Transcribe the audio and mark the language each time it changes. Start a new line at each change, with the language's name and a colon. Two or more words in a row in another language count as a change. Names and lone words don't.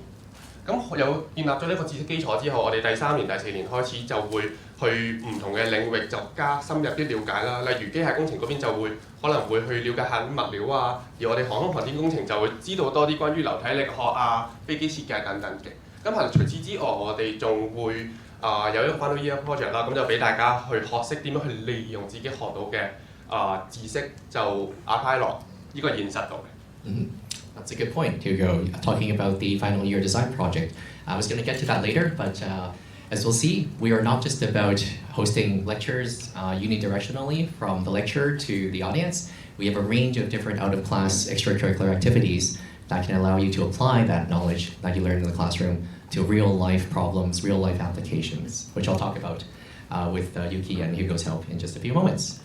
Cantonese: 咁有建立咗呢個知識基礎之後，我哋第3年、第4年開始就會去唔同嘅領域就加深入啲了解啦。例如機械工程嗰邊就會可能會去了解下啲物料啊，而我哋航空航天工程就會知道多啲關於流體力學啊、飛機設計等等嘅。咁係除此之外，我哋仲會有一個
English: final year project
Cantonese: 啦，咁就俾大家去學識點樣去利用自己學到嘅知識就 apply 落呢個現實度嘅。
English: That's a good point, Hugo. Talking about the final year design project. I was going to get to that later, but as we'll see, we are not just about hosting lectures unidirectionally from the lecturer to the audience. We have a range of different out-of-class extracurricular activities that can allow you to apply that knowledge that you learned in the classroom to real-life problems, real-life applications, which I'll talk about with Yuki and Hugo's help in just a few moments.